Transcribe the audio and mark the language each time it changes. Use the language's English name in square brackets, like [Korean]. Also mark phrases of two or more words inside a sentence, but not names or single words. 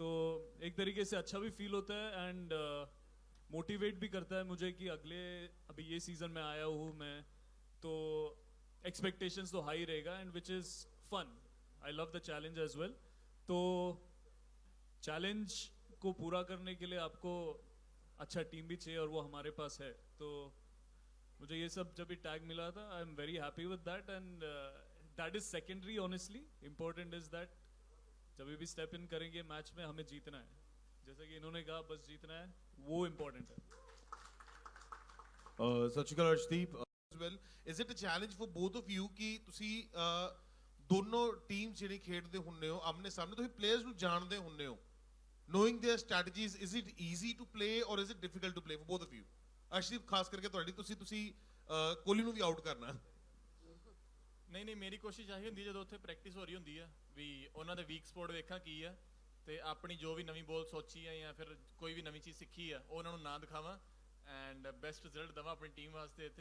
[Hindi] तो एक तरीके से अच्छा भी फील होता है [English] and motivate [Hindi] भी करता है मुझे कि अभी ये सीजन में आया हूँ मैं, तो एक्सपेक्टेशंस तो हाई रहेगा [English] and which is fun. I love the challenge as well. [Hindi] तो चैलेंज को पूरा करने के लिए आपको अच्छा टीम भी चाहिए और वो हमारे पास है. तो मुझे ये सब जब भी टैग मिला था, [English] I am very happy with that and that is secondary. honestly important is that [Hindi] जब भी [English] step in [Hindi] करेंगे मैच में हमें जीतना है. जैसे कि इन्होंने कहा बस जीतना है, वो इम्पोर्टेंट है. [Punjabi] ਸਤਿ ਸ਼੍ਰੀ ਅਕਾਲ ਅਰਸ਼ਦੀਪ [English] as well. Is it a challenge for both of you [Punjabi] ਕਿ ਤੁਸੀਂ ਦੋਨੋਂ ਟੀਮ ਜਿਹੜੀ ਖੇਡਦੇ ਹੁੰਦੇ ਹੋ ਆਮਨੇ ਸਾਹਮਣੇ, ਤੁਸੀਂ ਪਲੇਅਰਸ ਨੂੰ ਜਾਣਦੇ ਹੁੰਦੇ ਹੋ, [English] knowing their strategies, is it easy to play or is it difficult to play for both of you? [Punjabi] ਅਰਸ਼ਦੀਪ ਖਾਸ ਕਰਕੇ ਤੁਹਾਡੀ, ਤੁਸੀਂ ਕੋਹਲੀ ਨੂੰ ਵੀ ਆਊਟ ਕਰਨਾ. ਨਹੀਂ ਮੇਰੀ ਕੋਸ਼ਿਸ਼ ਆਹੀ ਹੁੰਦੀ ਜਦੋਂ ਉੱਥੇ ਪ੍ਰੈਕਟਿਸ ਹੋ ਰਹੀ ਹੁੰਦੀ ਆ ਵੀ ਉਹਨਾਂ ਦੇ [English] weak spot [Punjabi] ਵੇਖਾਂ ਕੀ ਆ ਤੇ ਆਪਣੀ ਜੋ ਵੀ ਨਵੀਂ ਬੋਲ ਸੋਚੀ ਆ ਜਾਂ ਫਿਰ ਕੋਈ ਵੀ ਨਵੀਂ ਚੀਜ਼ ਸਿੱਖੀ ਆ ਉਹ ਉਹਨਾਂ ਨੂੰ ਨਾ ਦਿਖਾਵਾਂ [English] and best result [Punjabi] ਦੇਵਾਂ ਆਪਣੀ ਟੀਮ ਵਾਸਤੇ ਇੱਥੇ.